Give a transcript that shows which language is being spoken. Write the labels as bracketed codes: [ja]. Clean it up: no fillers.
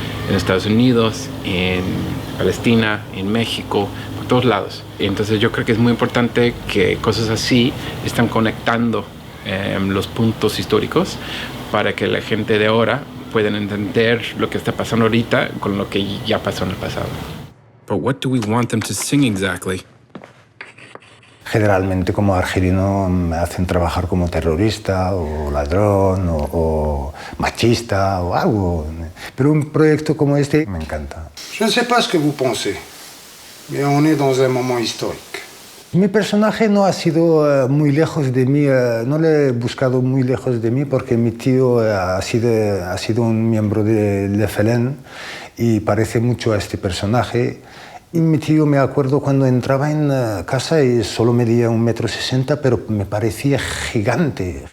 [es] En Estados Unidos, en Palestina, en México, por todos lados. Entonces yo creo que es muy importante que cosas así están conectando los puntos históricos para que la gente de ahora puedan entender lo que está pasando ahorita con lo que ya pasó en el pasado. [en] But what do we want them to sing exactly? [es] Generalmente como argelino me hacen trabajar como terrorista o ladrón o machista o algo. Pero un proyecto como este me encanta. [fr] Je ne sais pas ce que vous pensez, mais on est dans un moment historique. [es] Mi personaje no ha sido muy lejos de mí, no le he buscado muy lejos de mí porque mi tío ha sido un miembro del FLN y parece mucho a este personaje. Y mi tío, me acuerdo cuando entraba en casa y solo medía 1,60 m, pero me parecía gigante.